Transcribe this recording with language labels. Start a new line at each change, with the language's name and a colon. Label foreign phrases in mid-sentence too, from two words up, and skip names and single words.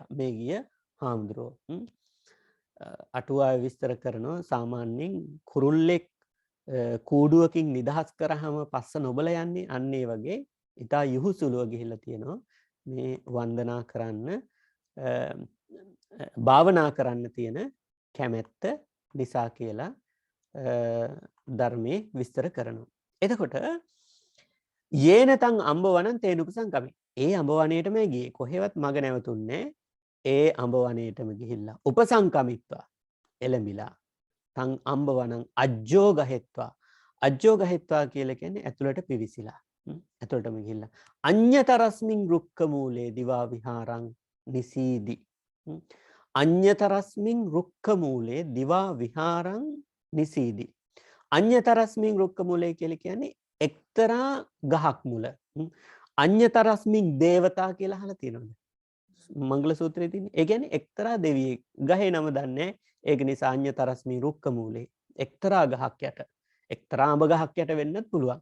Sinhala: මේ ගිය හාමුදුරුවෝ අටුවාවේ විස්තර කරනවා සාමාන්‍යයෙන් කුරුල්ලෙක් කූඩුවකින් නිදහස් කරාම පස්ස නොබල යන්නේ අන්න ඒ වගේ ඉතා යහුසුලුව ගිහිල්ලා තියෙනවා මේ වන්දනා කරන්න භාවනා කරන්න තියෙන කැමැත්ත නිසා කියලා ධර්මයේ විස්තර කරනවා.
Pali: එතකොට යේනතං අම්බවණං තේනුපසං කමේ.
Sinhala: ඒ අඹ වනයේටම ගියේ කොහෙවත් මග නැවතුන්නේ ඒ අඹ වනයේටම ගිහිල්ලා උපසංකමිත්වා එළඹිලා
Pali: තං අඹ වනං අජ්ජෝ ගහෙත්වා අජ්ජෝ ගහෙත්වා
Sinhala: කියලා කියන්නේ ඇතුළට පිවිසිලා ඇතුළටම ගිහිල්ලා
Pali: අඤ්‍යතරස්මින් රුක්ක මූලේ දිවා විහාරං නිසීදි අඤ්‍යතරස්මින් රුක්ක මූලේ
Sinhala: දිවා විහාරං නිසීදි අඤ්‍යතරස්මින් රුක්ක මූලේ කියලා කියන්නේ එක්තරා ගහක් මුල
Pali: අඤ්‍යතරස්මින් දේවතා
Sinhala: කියලා අහලා තියෙනවද මංගල සූත්‍රයේ තියෙන. ඒ කියන්නේ එක්තරා දෙවියෙක් ගහේ නම දන්නේ. ඒක නිසා
Pali: අඤ්‍යතරස්මින් රුක්ක මූලේ
Sinhala: එක්තරා ගහක් යට එක්තරා අඹ ගහක් යට වෙන්නත් පුළුවන්.